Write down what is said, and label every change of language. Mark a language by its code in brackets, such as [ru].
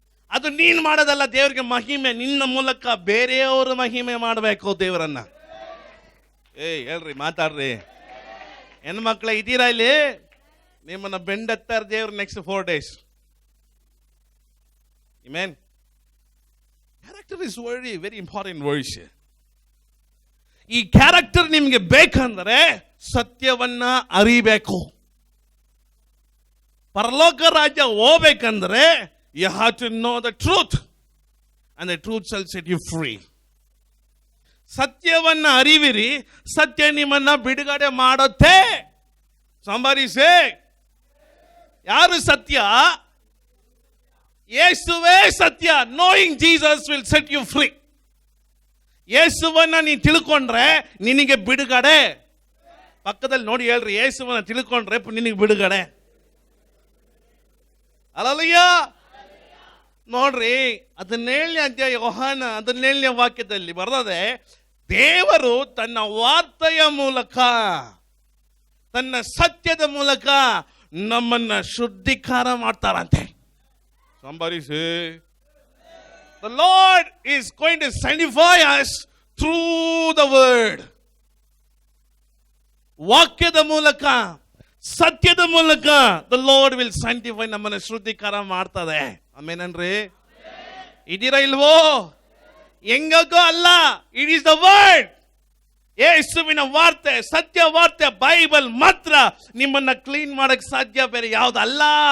[kn] ಅದು ನೀನು ಮಾಡೋದಲ್ಲ, ದೇವರಿಗೆ ಮಹಿಮೆ. ನಿನ್ನ ಮೂಲಕ ಬೇರೆಯವರು ಮಹಿಮೆ ಮಾಡಬೇಕು ದೇವರನ್ನ. ಹೇಳ್ರಿ, ಮಾತಾಡ್ರಿ. ಹೆಣ್ಮಕ್ಳ ಇದ್ದೀರಾ ಇಲ್ಲಿ? ನಿಮ್ಮನ್ನ ಬೆಂಡೆತ್ತಾರೆ ದೇವ್ರು next 4 days. [en] Amen. Character is very very important words. [kn] ಈ ಕ್ಯಾರೆಕ್ಟರ್ ನಿಮ್ಗೆ ಬೇಕಂದ್ರೆ ಸತ್ಯವನ್ನ ಅರಿಬೇಕು. ಪರಲೋಕ ರಾಜ್ಯ ಹೋಗ್ಬೇಕಂದ್ರೆ [en] you have to know the truth and the truth shall set you free. [kn] ಸತ್ಯವನ್ನ ಅರಿವಿರಿ, ಸತ್ಯ ನಿಮ್ಮನ್ನ ಬಿಡುಗಡೆ ಮಾಡುತ್ತೆ. [en] Somebody say, [kn] ಯಾರು ಸತ್ಯ? ಯೇಸುವೇ ಸತ್ಯ. [en] Knowing Jesus will set you free. [kn] ಯೇಸುವನ್ನ ನೀ ತಿಳ್ಕೊಂಡ್ರೆ ನಿನಗೆ ಬಿಡುಗಡೆ. ಪಕ್ಕದಲ್ಲಿ ನೋಡಿ ಹೇಳ್ರಿ, ಯೇಸುವನ್ನ ತಿಳ್ಕೊಂಡ್ರೆ ನಿನಗೆ ಬಿಡುಗಡೆ. ಅಲ್ಲಯ್ಯ, ನೋಡ್ರಿ 17ನೇ ಅಧ್ಯಾಯ ಯೋಹಾನ 17ನೇ ವಾಕ್ಯದಲ್ಲಿ ಬರ್ತದೆ, ದೇವರು ತನ್ನ ವಾರ್ತೆಯ ಮೂಲಕ, ತನ್ನ ಸತ್ಯದ ಮೂಲಕ ನಮ್ಮನ್ನ ಶುದ್ಧೀಕರಣ ಮಾಡ್ತಾರಂತೆ. [en] Somebody say, the Lord is going to sanctify us through the word. [kn] ವಾಕ್ಯದ ಮೂಲಕ, ಸತ್ಯದ ಮೂಲಕ [en] the Lord will sanctify, [kn] ನಮ್ಮನ್ನ ಶುದ್ಧೀಕರಣ ಮಾಡ್ತದೆ. ಆಮೇನನ್ರಿ? ಇದೀರಾ ಇಲ್ವೋ? ಹೆಂಗೋ ಅಲ್ಲ, [en] It is the word. [kn] ಯೇಸುವಿನ ವಾರ್ತೆ, ಸತ್ಯ ವಾರ್ತೆ, ಬೈಬಲ್ ಮಾತ್ರ ನಿಮ್ಮನ್ನ ಕ್ಲೀನ್ ಮಾಡಕ್ ಸಾಧ್ಯ, ಬೇರೆ ಯಾವ್ದಲ್ಲ.